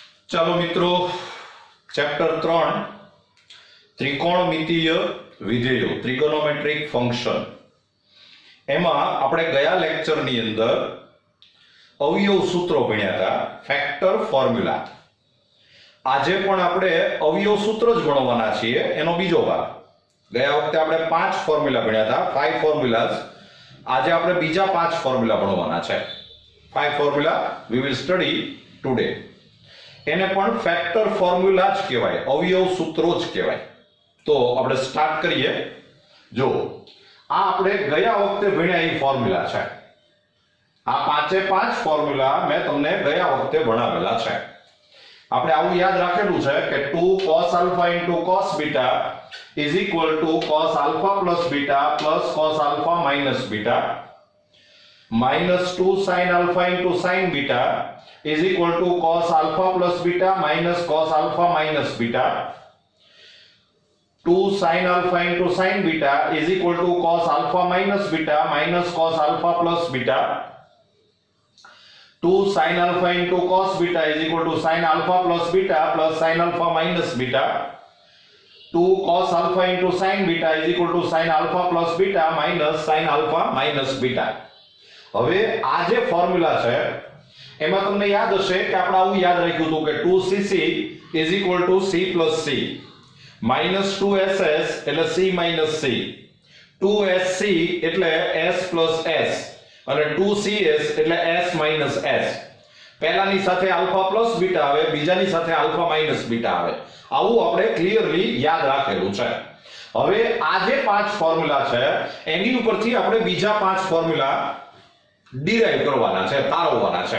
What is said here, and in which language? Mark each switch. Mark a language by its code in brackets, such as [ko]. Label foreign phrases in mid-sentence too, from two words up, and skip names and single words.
[gu] ચાલો મિત્રો, ચેપ્ટર 3 ત્રિકોણમિતીય વિધેયો [en] trigonometric function [gu] એમાં આપણે ગયા લેક્ચરની અંદર અવયવ સૂત્રો ભણ્યા હતા, [en] factor formula. [gu] આજે પણ આપણે અવયવ સૂત્ર જ ભણવાના છીએ, એનો બીજો ભાગ. ગયા વખતે આપણે 5 ફોર્મ્યુલા ભણ્યા હતા, 5 ફોર્મ્યુલાઝ. આજે આપણે બીજા 5 ફોર્મ્યુલા ભણવાના છે. 5 ફોર્મ્યુલા [en] we will study today. [gu] એને પણ [en] factor formula [gu] જ કહેવાય, અવયવ સૂત્રો જ કહેવાય. તો આપણે સ્ટાર્ટ કરીએ. જો આ આપણે ગયા વખતે ભણ્યા એ ફોર્મ્યુલા છે. આ 5 ફોર્મ્યુલા મેં તમને ગયા વખતે ભણાવેલા છે. આપણે આવું યાદ રાખેલું છે કે [en] 2 cos alpha into cos beta is equal to cos alpha plus beta plus cos alpha minus beta, minus 2 sin alpha into sin beta is equal to cos alpha plus beta minus cos alpha minus beta, 2 sin alpha into sin beta is equal to cos alpha minus beta minus cos alpha plus beta, 2 sin alpha into cos beta is equal to sin alpha plus beta plus sin alpha minus beta, 2 cos alpha into sin beta is equal to sin alpha plus beta minus sin alpha minus beta. [gu] હવે આ જે ફોર્મ્યુલા છે એમાં તમને યાદ હશે કે આપણે આવું યાદ રાખ્યું હતું કે [en] 2cc is equal to c plus c, minus 2ss [gu] એટલે [en] c minus c, 2sc [gu] એટલે [en] s plus s [gu] અને 2cs એટલે [en] s minus s. [gu] પહેલાની સાથે [en] alpha plus beta [gu] આવે, બીજાની સાથે [en] alpha minus beta [gu] આવે. આવું આપણે ક્લિયરલી યાદ રાખેલું છે. હવે આ જે 5 ફોર્મ્યુલા છે એની ઉપરથી આપણે બીજા 5 ફોર્મ્યુલા ડિરાઈવ કરવાના છે, તારવવાના છે.